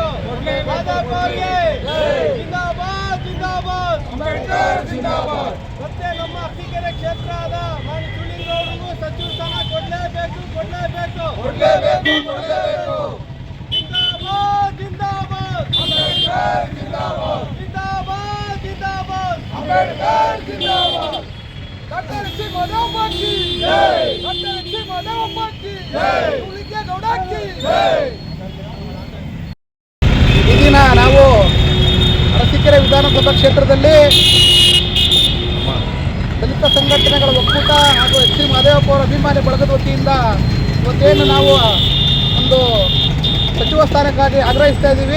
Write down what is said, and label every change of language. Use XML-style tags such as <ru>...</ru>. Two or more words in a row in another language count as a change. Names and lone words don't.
<kn>ಮಾದೇವಪ್ಪ ಅವರಿಗೆ ಜಿಂದಾಬಾದ್. ಮತ್ತೆ ನಮ್ಮ ಅರಸೀಕೆರೆ ಕ್ಷೇತ್ರದ ಸುಲಿಂಗೇಗೌಡರಿಗೂ ಸಚಿವ ಸ್ಥಾನ ಕೊಡಲೇಬೇಕು.</kn> <hi>डॉक्टर सी माधवप्पा की, डॉक्टर सी माधवप्पा की, सुलिंगेगौड़ की.</hi> <kn>ಈ ದಿನ ನಾವು ಅರಸೀಕೆರೆ ವಿಧಾನಸಭಾ ಕ್ಷೇತ್ರದಲ್ಲಿ ದಲಿತ ಸಂಘಟನೆಗಳ ಒಕ್ಕೂಟ ಹಾಗೂ ಎಚ್ ಸಿ ಮಾದೇವಪ್ಪ ಅವರ ಅಭಿಮಾನಿ ಬಳಗದ ವತಿಯಿಂದ ಇವತ್ತೇನು ನಾವು ಒಂದು ಸಚಿವ ಸ್ಥಾನಕ್ಕಾಗಿ ಆಗ್ರಹಿಸ್ತಾ ಇದ್ದೀವಿ.</kn>